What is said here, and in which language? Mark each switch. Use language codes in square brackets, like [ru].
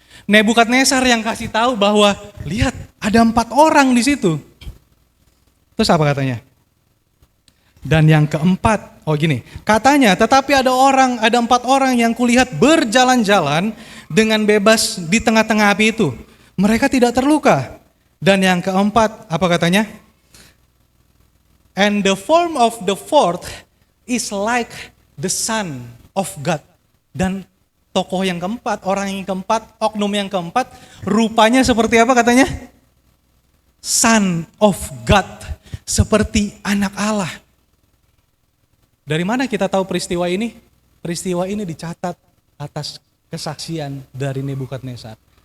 [id] Nebukadnezar yang kasih tahu bahwa lihat ada 4 orang di situ. Terus apa katanya? Dan yang keempat, katanya tetapi ada 4 orang yang kulihat berjalan-jalan dengan bebas di tengah-tengah api itu. Mereka tidak terluka. Dan yang keempat, apa katanya? [en] And the form of the fourth is like the Son of God. [id] Dan tokoh yang keempat, orang yang keempat, oknum yang keempat, rupanya seperti apa katanya? [en] Son of God, [id] seperti anak Allah. Dari mana kita tahu peristiwa ini? Peristiwa ini dicatat atas kesaksian dari Nebukadnezar.